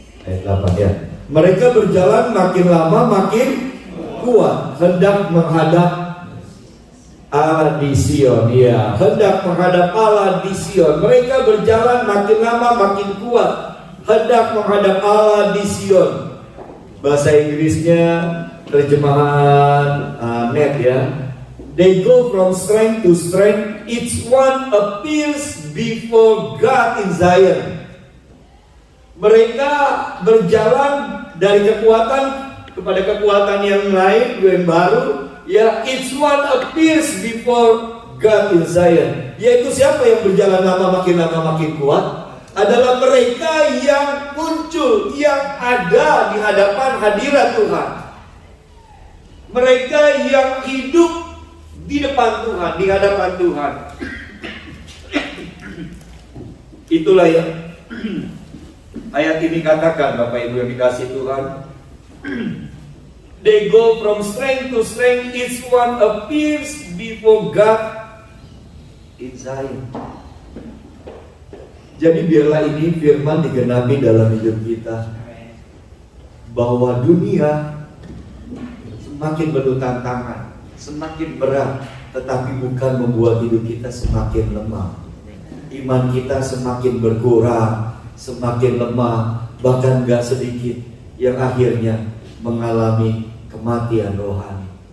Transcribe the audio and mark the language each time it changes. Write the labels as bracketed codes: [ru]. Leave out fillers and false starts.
[id] Ayat 8 ya. Mereka berjalan makin lama makin kuat, hendak menghadap Allah di Sion. Ya, hendak menghadap Allah di Sion. Mereka berjalan makin lama makin kuat, hendak menghadap Allah di Sion. Bahasa Inggrisnya terjemahan net ya. [en] They go from strength to strength. Each one appears before God in Zion. [id] Mereka berjalan dari kekuatan kepada kekuatan yang lain, yang baru. [en] Ya, each one appears before God in Zion. [id] Yaitu siapa yang berjalan lama makin kuat? Adalah mereka yang muncul, yang ada di hadapan hadirat Tuhan. Mereka yang hidup di depan Tuhan, di hadapan Tuhan. Itulah yang ayat ini katakan, Bapak Ibu yang dikasih Tuhan. [en] They go from strength to strength, each one appears before God in Zion. [id] Jadi biarlah ini firman digenapi dalam hidup kita, bahwa dunia semakin penuh tantangan, semakin berat, tetapi bukan membuat hidup kita semakin lemah. Iman kita semakin berkurang, semakin lemah, bahkan gak sedikit yang akhirnya mengalami kematian rohani.